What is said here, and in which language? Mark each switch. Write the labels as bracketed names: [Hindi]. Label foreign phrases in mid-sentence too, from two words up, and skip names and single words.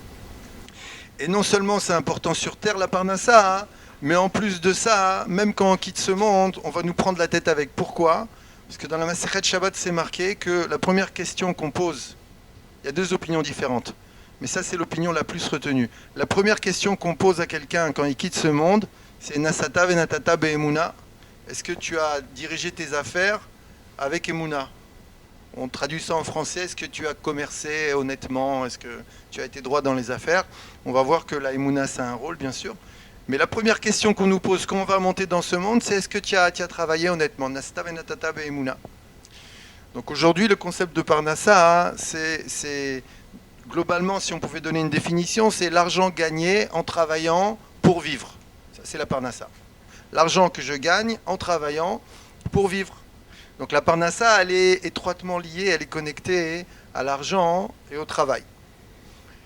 [French] Et non seulement c'est important sur Terre, la Parnassa, hein, mais en plus de ça, même quand on quitte ce monde, on va nous prendre la tête avec. Pourquoi? Parce que dans la Masechet Shabbat, c'est marqué que la première question qu'on pose, il y a 2 opinions différentes, mais ça c'est l'opinion la plus retenue. La première question qu'on pose à quelqu'un quand il quitte ce monde, c'est [Hebrew] נשאת ונתת באמונה. [French] Est-ce que tu as dirigé tes affaires avec Emuna? On traduit ça en français, est-ce que tu as commercé honnêtement? Est-ce que tu as été droit dans les affaires? On va voir que la Emuna, ça a un rôle, bien sûr. Mais la première question qu'on nous pose quand on va monter dans ce monde, c'est est-ce que tu as travaillé honnêtement? [Hebrew] נשאת ונתת באמונה. [French] Donc aujourd'hui, le concept de Parnassa, hein, c'est globalement, si on pouvait donner une définition, c'est l'argent gagné en travaillant pour vivre. Ça, c'est la Parnassa. L'argent que je gagne en travaillant pour vivre. Donc la Parnassa, elle est étroitement liée, elle est connectée à l'argent et au travail.